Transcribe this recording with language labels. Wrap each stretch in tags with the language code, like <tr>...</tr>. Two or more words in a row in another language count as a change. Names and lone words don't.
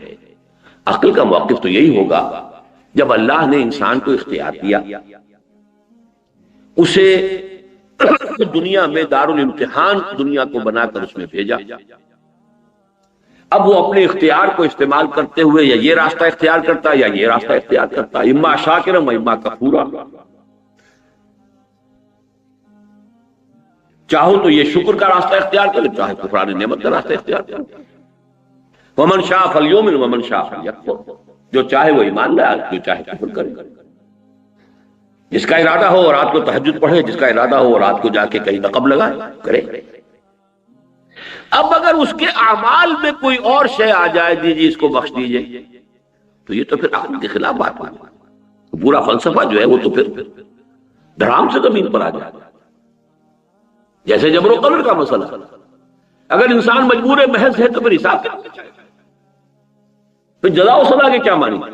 <ur>عقل کا موقف تو یہی ہوگا جب اللہ نے انسان کو اختیار دیا، اسے دنیا میں دارالامتحان دنیا کو بنا کر اس میں بھیجا، اب وہ اپنے اختیار کو استعمال کرتے ہوئے یا یہ راستہ اختیار کرتا یا یہ راستہ اختیار کرتا،</ur> <ar>اما شاکرا و اما کفورا،</ar> <ur>چاہو تو یہ شکر کا راستہ اختیار کرے، چاہے کفران نعمت کا راستہ اختیار کرے۔</ur> <ar>ومن شاء فلیؤمن ومن شاء فلیکفر،</ar> <ur>جو چاہے وہ ایمان لائے، جو چاہے کفر کرے، جس کا ارادہ ہو وہ رات کو تہجد پڑھے، جس کا ارادہ ہو وہ رات کو جا کے کہیں نقب لگائے، کرے۔ اب اگر اس کے اعمال میں کوئی اور شے آ جائے، دیجیے اس کو بخش دیجیے، تو یہ تو پھر عقل کے خلاف بات ہے، پورا فلسفہ جو ہے وہ تو پھر دھڑام سے زمین پر آ جائے، جیسے جبر و قدر کا مسئلہ، اگر انسان مجبور محض ہے تو پھر حساب کیا ہونا چاہیے، پھر جزا و سزا کے کیا مانی؟</ur>